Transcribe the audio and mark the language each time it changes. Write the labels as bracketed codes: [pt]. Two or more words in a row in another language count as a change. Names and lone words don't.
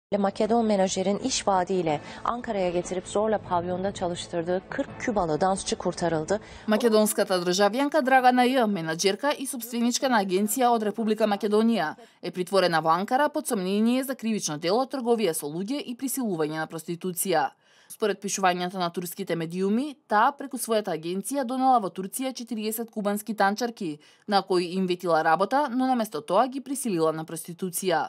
[tr] Makedon menajerin iş vaadiyle Ankara'ya getirip zorla pavyonda çalıştırdığı 40 Kübalı dansçı kurtarıldı. [mk] Македонската државјанка Драгана Ј, менаџерка и собственичка на агенција од Република Македонија, е притворена во Анкара под сомнение за кривично дело трговија со луѓе и присилување на проституција. Според пишувањата на турските медиуми, таа преку својата агенција донела во Турција 40 кубански танчарки, на кои им ветила работа, но наместо тоа ги присилила на проституција.